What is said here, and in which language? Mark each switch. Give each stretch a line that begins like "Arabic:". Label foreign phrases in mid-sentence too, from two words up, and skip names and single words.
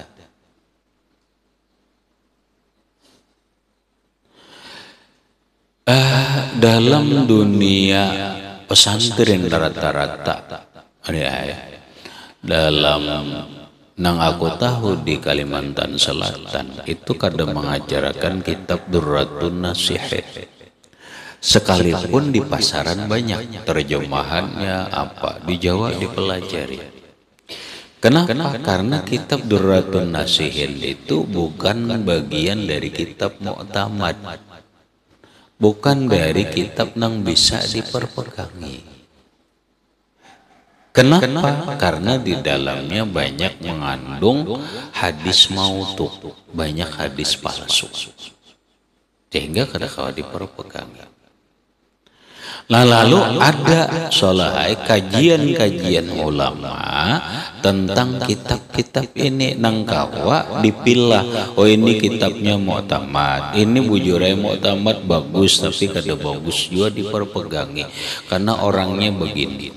Indonesian: Dalam dunia pesantren rata-rata, dalam nang aku tahu di Kalimantan Selatan itu kadang mengajarkan kitab Durratun Nasih. Sekalipun di pasaran banyak terjemahannya, apa di Jawa dipelajari. Kenapa? Karena kitab Durratun Nasihin itu bukan bagian dari kitab mu'tamad, bukan dari kitab nang bisa diperpegangi. Kenapa? Karena di dalamnya banyak mengandung hadis maudhu, banyak hadis palsu, sehingga kadang-kadang diperpegangi.
Banjar: Nah, lalu ada solahai kajian-kajian ulama tentang kitab-kitab ini, nangkawa dipilah, oh ini kitabnya mu'tamad, ini bujurai mu'tamad bagus, tapi kada bagus juga diperpegangi karena orangnya begini.